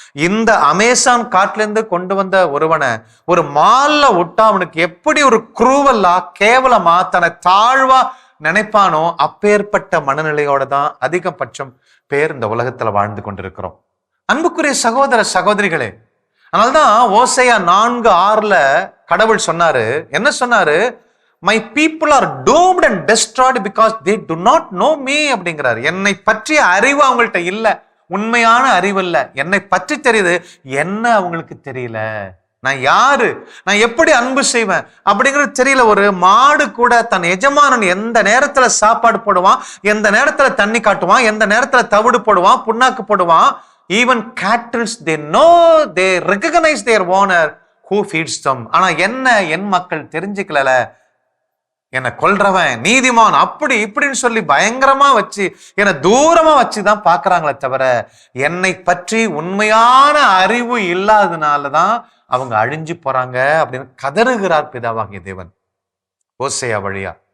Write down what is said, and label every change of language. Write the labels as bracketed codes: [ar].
[ta] இந்த அமேசான் காட்டுல இருந்து கொண்டு வந்த ஒருவனை ஒரு மால்ல விட்டா அவனுக்கு எப்படி ஒரு குரூவலா கேவலமா தன்னை தாழ்வா நினைப்பானோ அப்பேற்பட்ட மனநிலையோட தான் அதிகபட்சம் பேர் இந்த உலகத்துல வாழ்ந்து கொண்டிருக்கிறோம். அன்புக்குரிய சகோதர சகோதரிகளே, அதனால்தான் ஓசையா 4:6 கடவுள் சொன்னாரு, என்ன சொன்னாரு? [en] My people are doomed and destroyed because they do not know me [ta] அப்படிங்கிறாரு. என்னை பற்றிய அறிவு அவங்கள்ட்ட இல்ல, உண்மையான அறிவு இல்ல. என்னை பற்றி தெரியுது, என்ன அவங்களுக்கு தெரியல. நான் யாரு, நான் எப்படி அன்பு செய்வேன் அப்படிங்கிறது தெரியல. ஒரு மாடு கூட தன் எஜமானன் எந்த நேரத்துல சாப்பாடு போடுவான், எந்த நேரத்துல தண்ணி காட்டுவான், எந்த நேரத்துல தவிடு போடுவான், புண்ணாக்கு போடுவான். [en] Even cattle, they know, they recognize their owner who feeds them. [ta] ஆனா என்ன என் மக்கள் தெரிஞ்சுக்கல. என்னை கொல்றவன் நீதிமான் அப்படி இப்படின்னு சொல்லி பயங்கரமா வச்சு என்னை தூரமா வச்சுதான் பாக்குறாங்களே தவிர என்னை பற்றி உண்மையான அறிவு இல்லாததுனாலதான் அவங்க அழிஞ்சு போறாங்க அப்படின்னு கதறுகிறார் பிதாவாகிய தேவன். ஓசையா வழியா.